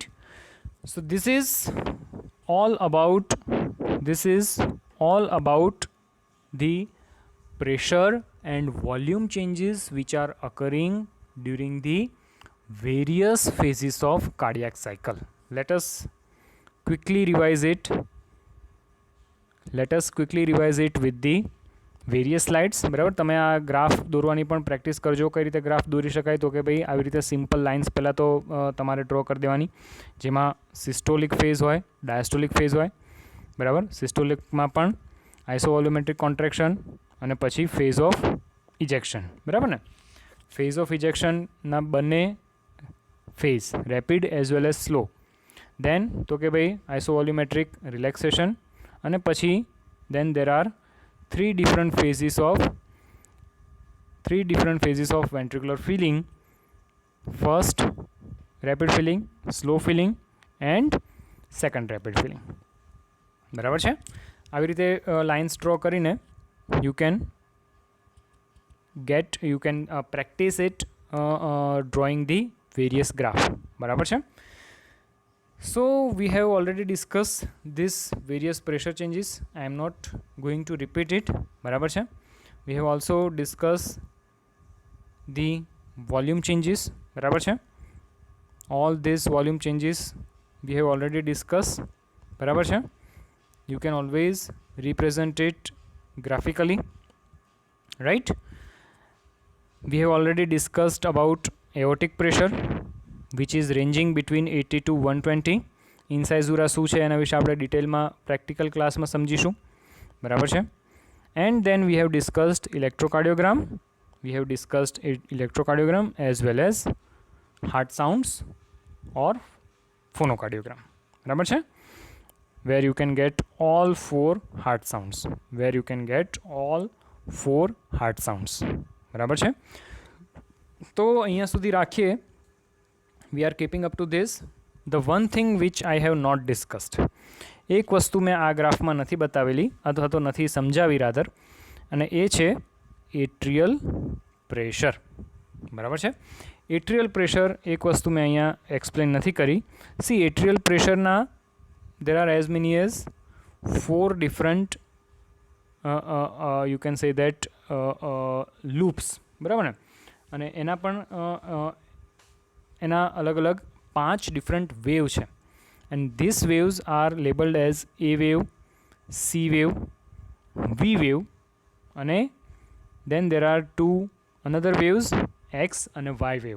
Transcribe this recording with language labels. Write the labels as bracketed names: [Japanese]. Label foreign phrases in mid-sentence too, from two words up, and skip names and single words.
[English] So this is all about the pressure and volume changes which are occurring during the various phases of cardiac cycle. Let us quickly revise it with the various slides. બરાબર. [Gujarati] તમે આ ગ્રાફ દોરવાની પણ પ્રેક્ટિસ કરજો. કઈ રીતે ગ્રાફ દોરી શકાય? તો કે ભાઈ આવી રીતે [English] simple lines [Gujarati] પહેલાં તો તમારે ડ્રો કરી દેવાની, જેમાં [English] systolic phase [Gujarati] હોય, [English] diastolic phase [Gujarati] હોય. બરાબર. સિસ્ટોલિકમાં પણ [English] isovolumetric contraction [Gujarati] અને પછી [English] phase of ejection. [Gujarati] બરાબર ને. [English] phase of ejection બંને phase rapid as well as slow. દેન [Gujarati] તો કે ભાઈ [English] isovolumetric relaxation, [Gujarati] અને પછી [English] then there are three different phases of ventricular filling. First rapid filling, slow filling and second rapid filling. [Gujarati] બરાબર છે. આવી રીતે લાઇન્સ ડ્રો કરીને [English] you can practice it drawing the various graph. [Gujarati] બરાબર છે. [English] So we have already discussed this various pressure changes. I am not going to repeat it. [Gujarati] બરાબર છે. [English] We have also discussed the volume changes. [Gujarati] બરાબર છે. [English] All these volume changes we have already discussed. [Gujarati] બરાબર છે. [English] You can always represent it graphically, right? We have already discussed about aortic pressure which is ranging between 80 to 120. [Gujarati] ઇન્સાઇઝુરા શું છે એના વિશે આપણે ડિટેલમાં પ્રેક્ટિકલ ક્લાસમાં સમજીશું. બરાબર છે. [English] and then we have discussed electrocardiogram. as well as heart sounds or phonocardiogram. [Gujarati] બરાબર છે. [English] where you can get all four heart sounds. [Gujarati] બરાબર છે. તો અહીંયા સુધી રાખીએ. [English] We are keeping up to this. The one thing which I have not discussed, [Gujarati] એક વસ્તુ મેં આ ગ્રાફમાં નથી બતાવેલી અથવા તો નથી સમજાવી રાધર, અને એ છે [English] atrial pressure. [Gujarati] બરાબર છે. [English] atrial pressure [Gujarati] એક વસ્તુ મેં અહીંયા એક્સપ્લેન નથી કરી. [English] see atrial pressure there are as many as 4 different you can say that loops. [Gujarati] બરાબર ને. અને એના પણ એના અલગ અલગ 5 [English] different wave [Gujarati] છે. [English] and these waves are labelled as a wave, c wave, v wave, and then there are 2 another waves, x અને y wave.